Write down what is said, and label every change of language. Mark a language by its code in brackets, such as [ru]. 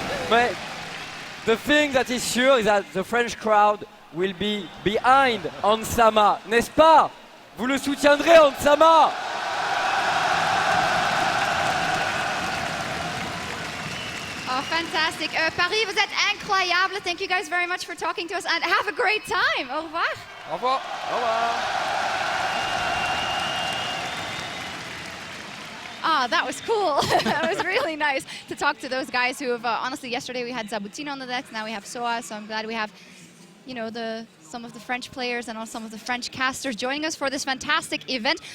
[en] But the thing that is sure is that the French crowd will be behind Hansama, [fr] n'est-ce pas? Vous le soutiendrez, Hansama? [en] Oh, fantastic. [fr] Paris, vous êtes incroyable. [en] Thank you guys very much for talking to us and have a great time. [fr] Au revoir. Au revoir. Au revoir. [en] Ah, that was cool. That was really nice to talk to those guys who have, honestly, yesterday we had Zabutino on the decks, now we have Soaz, so I'm glad we have, you know, some of the French players and also some of the French casters joining us for this fantastic event.